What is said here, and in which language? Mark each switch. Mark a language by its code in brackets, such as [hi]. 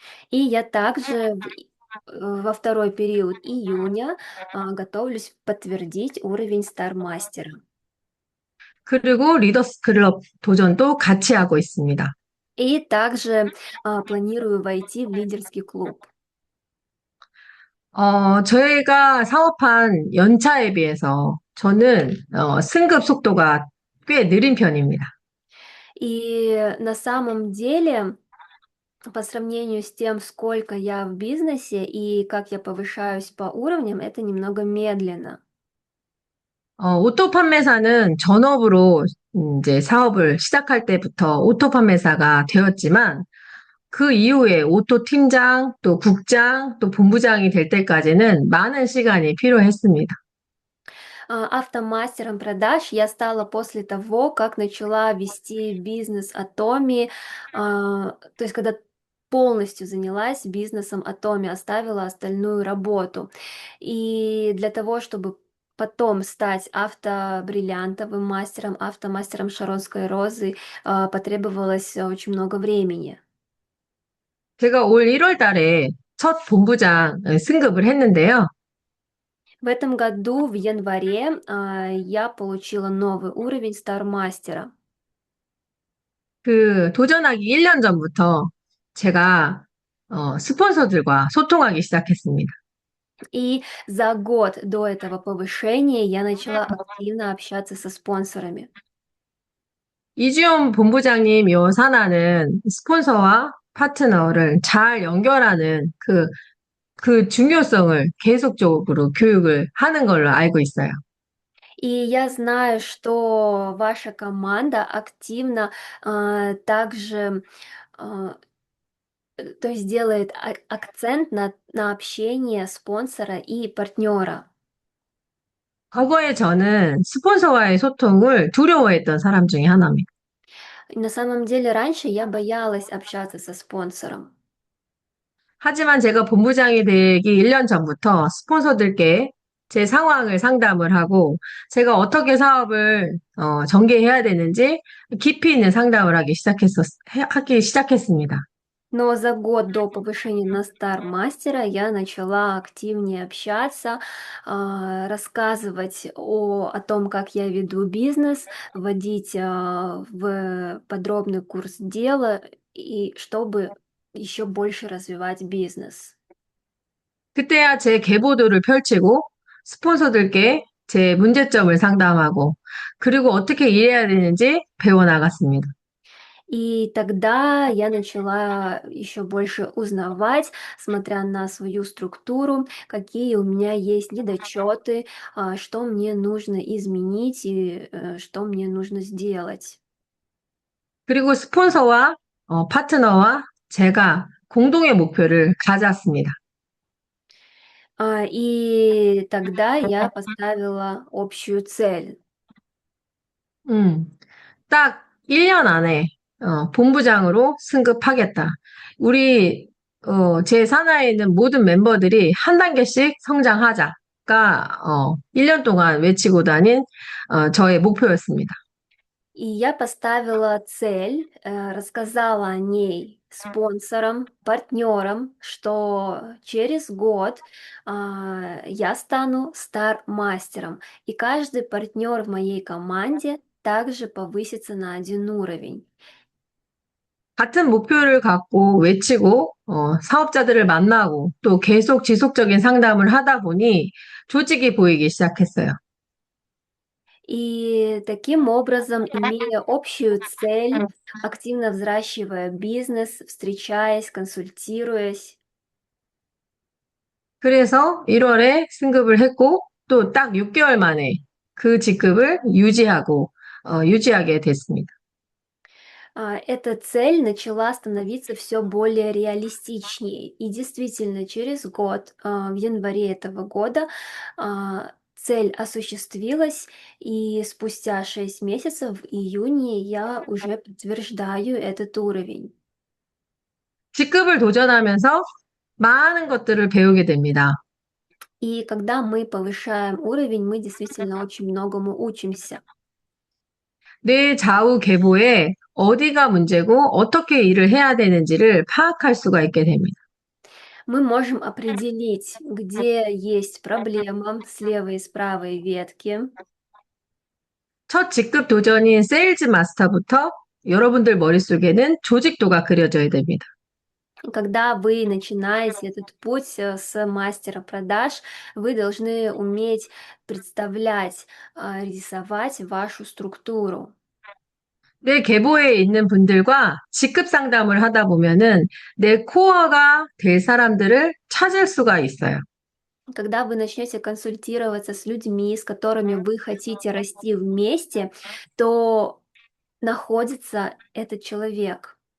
[ru] И я также во второй период июня готовлюсь подтвердить уровень стармастера. [ko] 그리고 리더스 클럽 도전도 같이 하고 있습니다. [ru] И также планирую войти в лидерский клуб. [ko] 저희가 사업한 연차에 비해서 저는 승급 속도가 꽤 느린 편입니다. [ru] И на самом деле, по сравнению с тем, сколько я в бизнесе и как я повышаюсь по уровням, это немного медленно. [ko] 오토 판매사는 전업으로 이제 사업을 시작할 때부터 오토 판매사가 되었지만 그 이후에 오토 팀장, 또 국장, 또 본부장이 될 때까지는 많은 시간이 필요했습니다. [ru] Автомастером продаж я стала после того, как начала вести бизнес Atomi, то есть когда полностью занялась бизнесом Atomi, оставила остальную работу. И для того, чтобы потом стать автобриллиантовым мастером, автомастером Шаронской розы, потребовалось очень много времени. [ko] 제가 올 1월 달에 첫 본부장 승급을 했는데요. [ru] В этом году, в январе, я получила новый уровень стармастера. [ko] 그 도전하기 1년 전부터 제가 스폰서들과 소통하기 시작했습니다. [ru] И за год до этого повышения я начала активно общаться со спонсорами. [ko] 이주연 본부장님 요 산하는 스폰서와 파트너를 잘 연결하는 그 중요성을 계속적으로 교육을 하는 걸로 알고 있어요. [ru] И я знаю, что ваша команда активно также то есть делает акцент на общение спонсора и партнера. [ko] 과거에 저는 스폰서와의 소통을 두려워했던 사람 중에 하나입니다. [ru] На самом деле раньше я боялась общаться со спонсором. [ko] 하지만 제가 본부장이 되기 1년 전부터 스폰서들께 제 상황을 상담을 하고 제가 어떻게 사업을 전개해야 되는지 깊이 있는 상담을 하기 시작했습니다. [ru] Но за год до повышения на стармастера я начала активнее общаться, рассказывать о том, как я веду бизнес, вводить в подробный курс дела, и чтобы еще больше развивать бизнес. [ko] 그때야 제 계보도를 펼치고 스폰서들께 제 문제점을 상담하고 그리고 어떻게 일해야 되는지 배워나갔습니다. [ru] И тогда я начала еще больше узнавать, смотря на свою структуру, какие у меня есть недочеты, что мне нужно изменить и что мне нужно сделать. [ko] 그리고 스폰서와 파트너와 제가 공동의 목표를 가졌습니다. [ru] И тогда я поставила общую цель. [ko] 딱 1년 안에 본부장으로 승급하겠다. 우리 제 산하에 있는 모든 멤버들이 한 단계씩 성장하자가 1년 동안 외치고 다닌 저의 목표였습니다. [ru] И я поставила цель, рассказала о ней спонсорам, партнерам, что через год я стану стар-мастером, и каждый партнер в моей команде также повысится на один уровень. [ko] 같은 목표를 갖고 외치고 사업자들을 만나고 또 계속 지속적인 상담을 하다 보니 조직이 보이기 시작했어요. [ru] И таким образом, имея общую цель, активно взращивая бизнес, встречаясь, консультируясь, [ko] 그래서 1월에 승급을 했고 또 딱 6개월 만에 그 직급을 유지하게 됐습니다. [ru] эта цель начала становиться все более реалистичнее. И действительно, через год, в январе этого года, цель осуществилась, и спустя 6 месяцев, в июне, я уже подтверждаю этот уровень. [ko] 직급을 도전하면서 많은 것들을 배우게 됩니다. [ru] И когда мы повышаем уровень, мы действительно очень многому учимся. [ko] 내 좌우 계보에 어디가 문제고 어떻게 일을 해야 되는지를 파악할 수가 있게 됩니다. [ru] Мы можем определить, где есть проблема с левой и с правой ветки. [ko] 첫 직급 도전인 세일즈 마스터부터 여러분들 머릿속에는 조직도가 그려져야 됩니다. [ru] Когда вы начинаете этот путь с мастера продаж, вы должны уметь представлять, рисовать вашу структуру. [ko] 내 계보에 있는 분들과 직급 상담을 하다 보면은 내 코어가 될 사람들을 찾을 수가 있어요. [ru] Когда вы начнете консультироваться с людьми, с которыми вы хотите расти вместе, то находится этот человек.